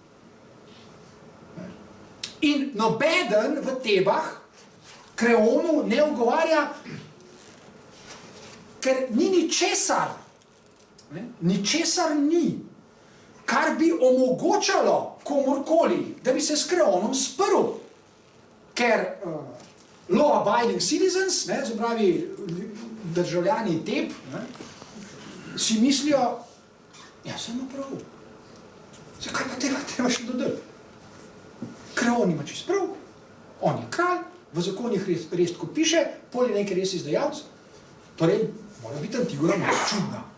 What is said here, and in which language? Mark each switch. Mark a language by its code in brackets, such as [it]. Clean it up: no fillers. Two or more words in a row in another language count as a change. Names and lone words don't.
[sl] In nobeden v Tebah Kreonu ne ogovarja, ker ni ničesar, ničesar ni, kar bi omogočalo komorkoli, da bi se s Kreonom sprl. [en] Ker law-abiding citizens, [sl] se pravi državljani Teb, si mislijo, ja, sem prav. Zakaj pa tega treba še dodati? Kreon ima čist prav, on je kralj, v zakonih res tako piše, Polinek je res izdajalec, torej mora biti Antigona malo čudna.